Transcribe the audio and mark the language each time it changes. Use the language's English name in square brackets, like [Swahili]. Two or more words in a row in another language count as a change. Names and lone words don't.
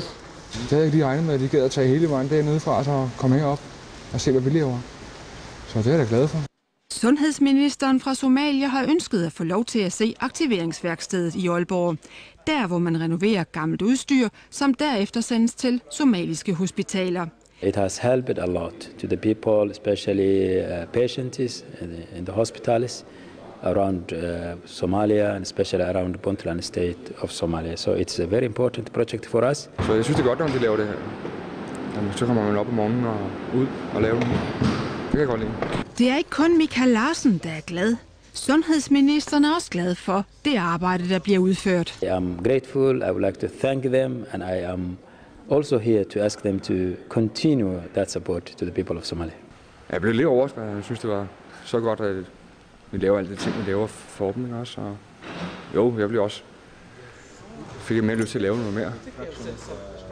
[Danish] Det havde jeg ikke lige regnet med, at de gad at tage hele vejen dernede fra, så komme herop og se, hvad vi laver. Så det er jeg da glad for. Sundhedsministeren fra Somalia har ønsket at få lov til at se aktiveringsværkstedet i Aalborg. Der, hvor man renoverer gammelt udstyr, som derefter sendes til somaliske hospitaler. [English] It has helped a lot to the people, especially patients in the hospitals around Somalia and especially around Puntland state of Somalia. So it's a very important project for us. [Danish] Så jeg synes, det er godt, når de laver det her. Så kommer man op om morgenen og ud og laver det. Det kan jeg godt lide. Det er ikke kun Michael Larsen, der er glad. Sundhedsministeren er også glad for det arbejde, der bliver udført. [English] I am grateful. I would like to thank them, and I am also here to ask them to continue that support to the people of Somalia. [Danish] Jeg blev lidt overrasket. Jeg synes, det var så godt, at vi laver alle de ting, vi laver for dem også. Og jo, jeg blev også. Fik jeg mere lyst til at lave noget mere.